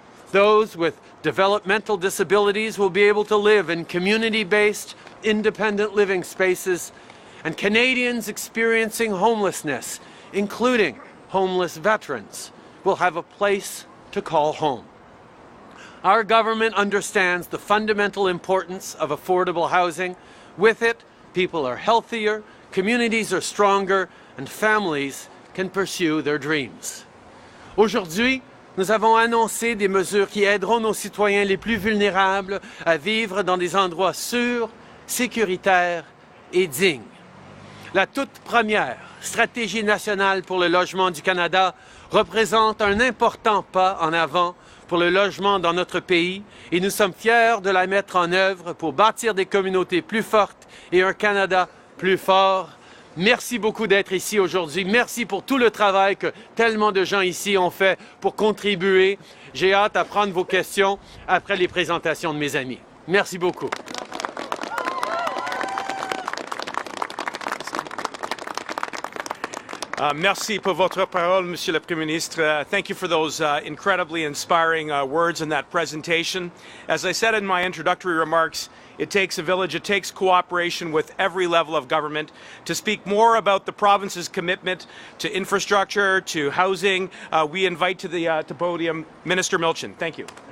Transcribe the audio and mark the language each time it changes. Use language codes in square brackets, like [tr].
[en] Those with developmental disabilities will be able to live in community-based, independent living spaces, and Canadians experiencing homelessness, including homeless veterans, will have a place to call home. Our government understands the fundamental importance of affordable housing. With it, people are healthier, communities are stronger, and families can pursue their dreams. [fr] Aujourd'hui, nous avons annoncé des mesures qui aideront nos citoyens les plus vulnérables à vivre dans des endroits sûrs, sécuritaires et dignes. La toute première Stratégie nationale pour le logement du Canada représente un important pas en avant pour le logement dans notre pays et nous sommes fiers de la mettre en œuvre pour bâtir des communautés plus fortes et un Canada plus fort. Merci beaucoup d'être ici aujourd'hui. Merci pour tout le travail que tellement de gens ici ont fait pour contribuer. J'ai hâte à prendre vos questions après les présentations de mes amis. Merci beaucoup. Merci pour votre parole, Monsieur le Premier Ministre. [en] Thank you for those incredibly inspiring words in that presentation. As I said in my introductory remarks, it takes a village, it takes cooperation with every level of government to speak more about the province's commitment to infrastructure, to housing. We invite to the podium Minister Milchin. Thank you.